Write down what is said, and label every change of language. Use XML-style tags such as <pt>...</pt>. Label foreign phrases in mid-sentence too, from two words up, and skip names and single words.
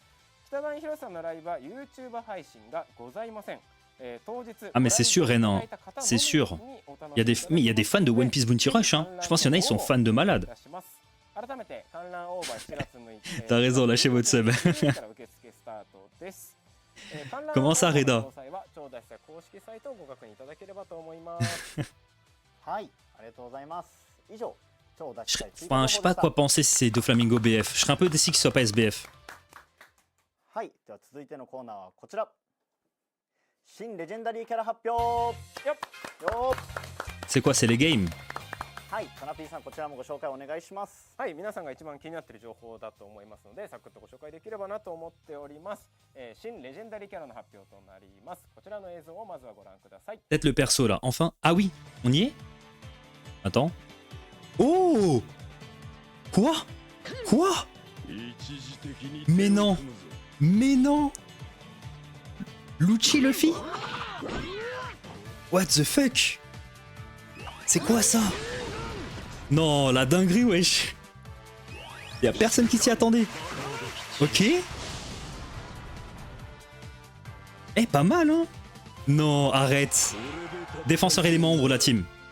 <fr>Ah mais c'est sûr Renan, c'est sûr. Mais il y a des fans de One Piece Bounty Rush, hein. Je pense qu'il y en a, ils sont fans de malade. T'as raison, lâchez votre sub. Comment ça, Reda?</fr> <ja>はい、ありがとうございます。以上超出したい追加</ja> <fr>Enfin,</fr> <ja>情</ja> <fr>je sais</fr> <ja>報</ja> <fr>pas</fr> <ja>でした</ja> <fr>quoi penser si c'est Doflamingo BF. Je serais un peu déçu qu'il soit pas SBF.</fr> <ja>はい、では続いてのコーナーはこちら。新レジェンダリーキャラ発表。よっよー</ja> <fr>C'est quoi, c'est les games?</fr> <ja>はい、かなぴーさんこちらもご紹介お願いします。はい、皆さんが一番気になっている情報だと思いますので、サクッとご紹介できればなと思っております。新レジェンダリーキャラの発表となります。こちらの映像をまずはご覧ください。</ja> <fr>Peut-être le perso là, enfin. Ah oui, on y est? Attends. Oh! Quoi? Quoi? Mais non! Mais non! Lucci Luffy?</fr> <en>What the fuck?</en> <fr>C'est quoi ça? Non, la dinguerie, wesh! Y'a personne qui s'y attendait. Ok. Eh, pas mal, hein? Non, arrête. Défenseur élément ombre, la team.</fr>